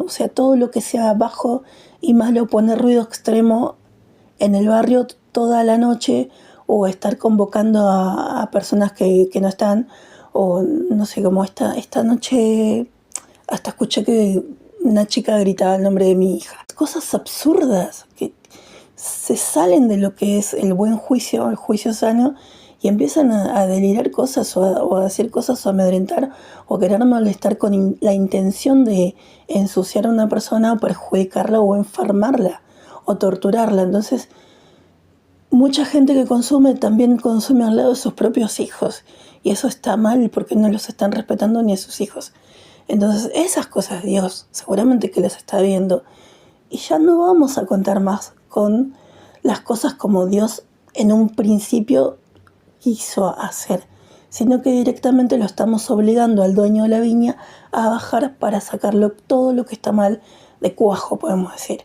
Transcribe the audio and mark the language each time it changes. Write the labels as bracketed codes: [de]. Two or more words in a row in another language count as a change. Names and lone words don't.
[es] O sea, todo lo que sea bajo y malo, poner ruido extremo en el barrio toda la noche o estar convocando a personas que no están, o no sé, como esta noche hasta escuché que una chica gritaba el nombre de mi hija. Cosas absurdas que se salen de lo que es el buen juicio, el juicio sano, y empiezan a delirar cosas o a decir cosas o a amedrentar o querer molestar con la intención de ensuciar a una persona o perjudicarla o enfermarla o torturarla. Entonces, mucha gente que consume también consume al lado de sus propios hijos y eso está mal porque no los están respetando ni a sus hijos. Entonces esas cosas Dios seguramente que las está viendo y ya no vamos a contar más con las cosas como Dios en un principio quiso hacer, sino que directamente lo estamos obligando al dueño de la viña a bajar para sacarlo todo lo que está mal de cuajo, podemos decir.